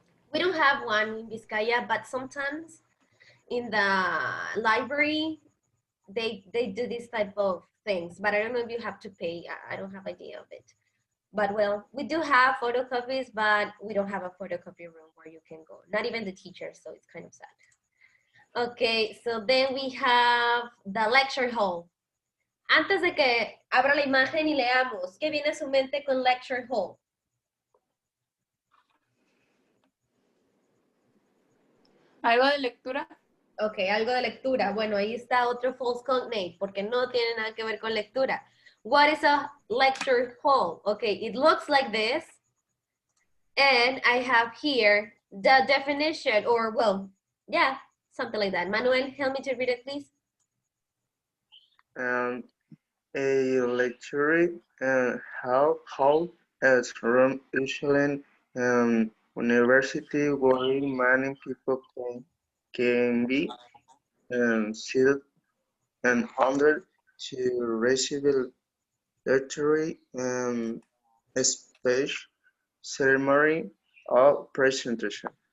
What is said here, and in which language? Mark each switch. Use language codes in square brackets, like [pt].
[en] We don't have one in Vizcaya, but sometimes in the library, they do this type of things, but I don't know if you have to pay. I don't have idea of it. But well, we do have photocopies, but we don't have a photocopy room where you can go. Not even the teachers, so it's kind of sad. Okay, so then we have the lecture hall. [es] Antes de que abra la imagen y leamos, ¿qué viene a su mente con lecture hall? ¿Algo de lectura? Ok, algo de lectura. Bueno, ahí está otro false cognate, porque no tiene nada que ver con lectura. [en] What is a lecture hall? Okay, it looks like this. And I have here the definition, or well, yeah, something like that. Manuel, help me to read it, please. A lecture hall is room usually university where many people can be seated and under to receive literary speech, ceremony, or presentation.